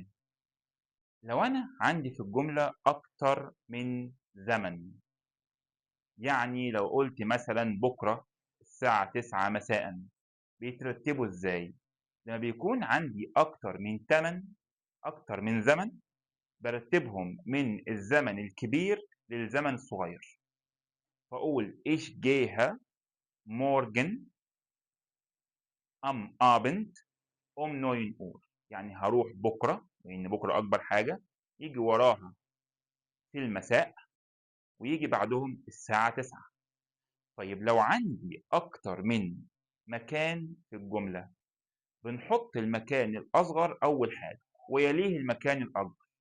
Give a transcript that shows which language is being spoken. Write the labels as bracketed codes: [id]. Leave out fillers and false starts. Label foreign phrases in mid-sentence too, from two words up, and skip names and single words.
[ar] لو أنا عندي في الجملة أكتر من زمن، يعني لو قُلت مثلًا بكرة الساعة 09:00 مساءً بيترتبوا إزاي؟ لمّا بيكون عندي أكتر من زمن بارتّبهم من الزمن الكبير للزمن الصغير. فاقول [de] Ich gehe morgen am Abend um 9:00 [ar] يعني هاروح بكرة، لإن بكرة أكبر حاجة، ييجي وراها في المساء وييجي بعدهم الساعة 09:00. طيب لو عندي أكتر من مكان في الجملة، بنحط المكان الأصغر أول حاجة ويليه المكان الأكبر.